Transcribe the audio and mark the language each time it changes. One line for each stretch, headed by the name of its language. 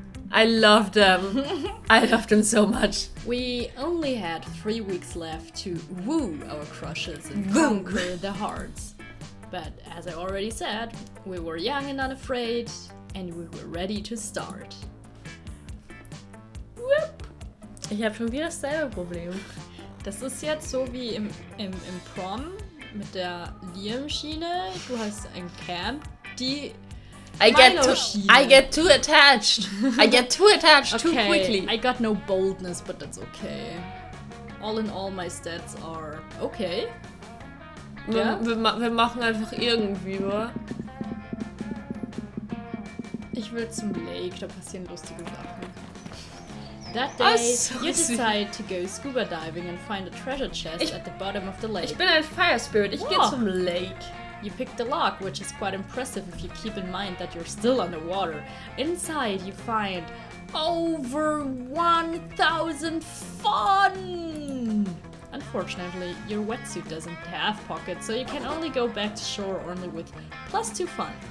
English: I love them. I love them so much. We only had 3 weeks left to woo our crushes and conquer their hearts. But as I already said, we were young and unafraid, and we were ready to start. Whoop.
German: Ich habe schon wieder dasselbe Problem. Das ist jetzt so wie im Prom mit der Liam-Schiene. Du hast ein Camp, die
English: I get too attached. I get too attached too quickly. I got no boldness, but that's okay. All in all, my stats are okay.
German: Ja? Wir machen einfach irgendwie, wa? Ich will zum Lake, da passieren lustige Sachen.
English: That day, you decide to go scuba diving and find a treasure chest at the bottom of the lake.
German: Ich bin ein Fire Spirit, ich gehe zum Lake.
English: You pick the lock, which is quite impressive if you keep in mind that you're still underwater. Inside, you find over 1,000 fun! Unfortunately, your wetsuit doesn't have pockets, so you can only go back to shore only with +2 fun.